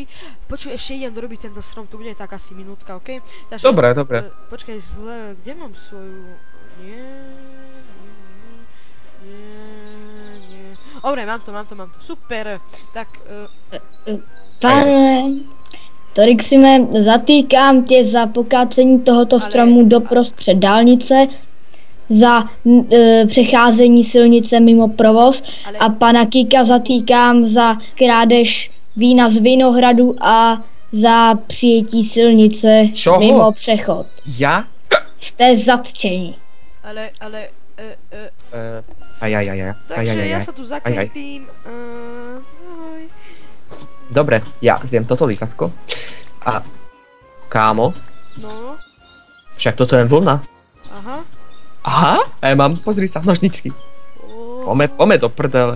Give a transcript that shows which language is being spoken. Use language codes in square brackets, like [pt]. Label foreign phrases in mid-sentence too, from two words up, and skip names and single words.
[sk] Počuj, ešte idem dorobiť tento strom, to bude tak asi minútka, okej? Takže, Dobre. Počkaj, zle, kde mám svoju... Nie. Dobre, mám to, super. Tak, [cs] Pane, Torixime, zatýkám tě za pokácení tohoto stromu doprostřed dálnice, za přecházení silnice mimo provoz a pana Kika zatýkám za krádež vína z Vinohradu a za přijetí silnice mimo přechod. [sk] Ja? [cs] Jste zatčení. ale... Ajajajaj. [sk] Takže ja sa tu zakrepím. Dobre, ja zjem toto lízatko. A... Kámo? No. Však toto je vlna. Aha. Mám, pozri sa, nožničky. Pome do prdele.